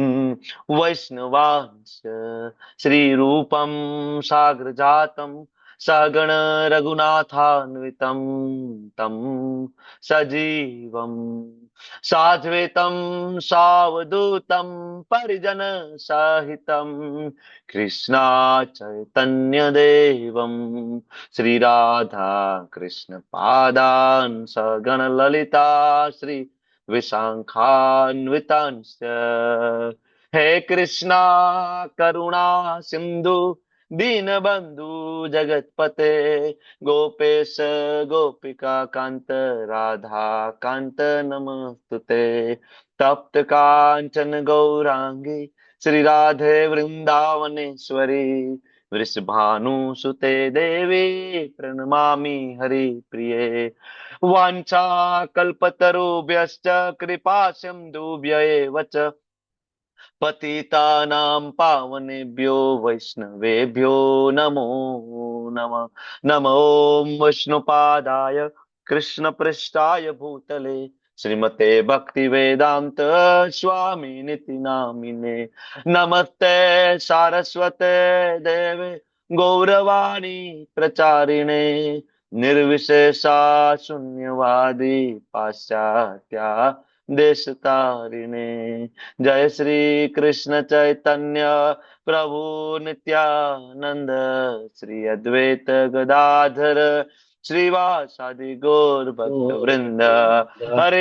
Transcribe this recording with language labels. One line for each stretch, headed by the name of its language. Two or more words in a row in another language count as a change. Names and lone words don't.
Sanskrit: वैष्णवांश श्री रूपम साग्र जातम सगण रघुनाथान्वितम तम सजीवम साद्वैतम सावधूतम परिजन सहितम कृष्णा चैतन्य देवम श्री राधा कृष्ण पादान सगण ललिता श्री विशाखान्वितांश. हे कृष्णा करुणा सिंधु दीनबंधु जगतपते गोपेश गोपिका कांत राधा कांत नमस्तुते. तप्त कांचन गौरांगी श्री राधे वृंदावनेश्वरी वृषभानुसुते देवी प्रणमामि हरिप्रिये. वाञ्छा कल्पतरुभ्यश्च कृपा सिन्धुभ्य एव च पतितानां पावनेभ्यो वैष्णवेभ्यो नमो नमः. नमो विष्णुपादाय कृष्णपृष्ठाय भूतले श्रीमते भक्ति वेदांत स्वामी निति नामिने नमस्ते सारस्वते देवे गौरवाणी प्रचारिणे निर्विशेषा शून्यवादी पाश्चात्या देश तारिणे जय श्री कृष्ण चैतन्य प्रभु नित्यानंद श्री अद्वैत गदाधर श्रीवासादि गौर भक्त वृंद हरे